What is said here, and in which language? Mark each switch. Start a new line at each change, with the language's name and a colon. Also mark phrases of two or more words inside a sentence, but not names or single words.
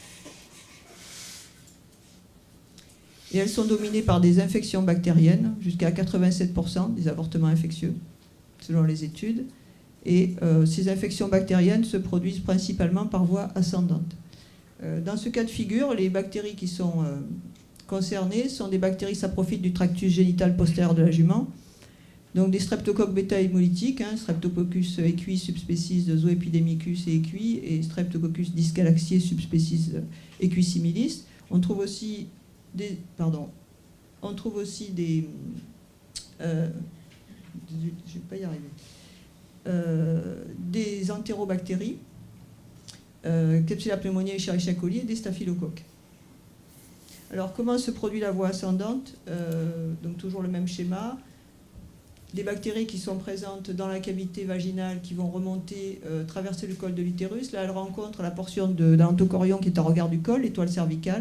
French: Et elles sont dominées par des infections bactériennes, jusqu'à 87% des avortements infectieux, selon les études. Et ces infections bactériennes se produisent principalement par voie ascendante. Dans ce cas de figure, les bactéries qui sont concernées sont des bactéries saprophytes du tractus génital postérieur de la jument, donc des streptocoques bêta-hémolytiques, Streptococcus equi subspecies de Zoepidemicus et equi, et Streptococcus dysgalaxiae subspecies equisimilis. On trouve aussi des je vais pas y arriver, des entérobactéries, Klebsiella pneumoniae, Escherichia coli et des staphylocoques. Alors, comment se produit la voie ascendante? Donc, toujours le même schéma. Des bactéries qui sont présentes dans la cavité vaginale qui vont remonter, traverser le col de l'utérus. Là, elles rencontrent la portion de l'endochorion qui est en regard du col, l'étoile cervicale.